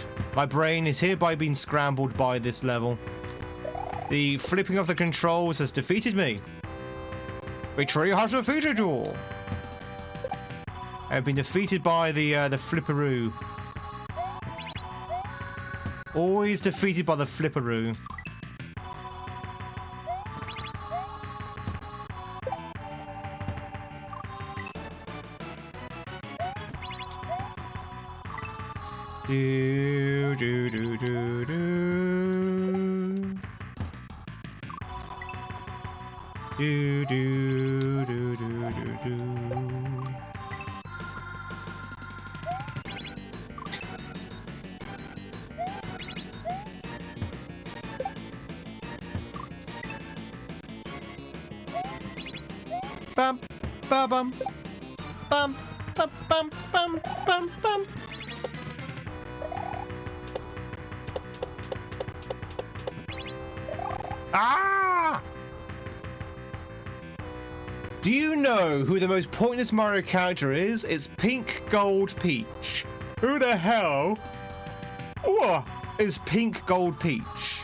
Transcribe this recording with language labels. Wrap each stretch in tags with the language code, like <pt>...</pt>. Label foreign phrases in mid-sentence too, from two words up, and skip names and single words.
<en>My brain is hereby being scrambled by this level. The flipping of the controls has defeated me. Victory has defeated you. I've been defeated by the flipperoo. Always defeated by the flipperoo. Do do do do do. Do do do do do do. Bum ba bum bum bum bum bum bum bum. Ah! Do you know who the most pointless Mario character is? It's Pink Gold Peach. Who the hell is Pink Gold Peach?</en>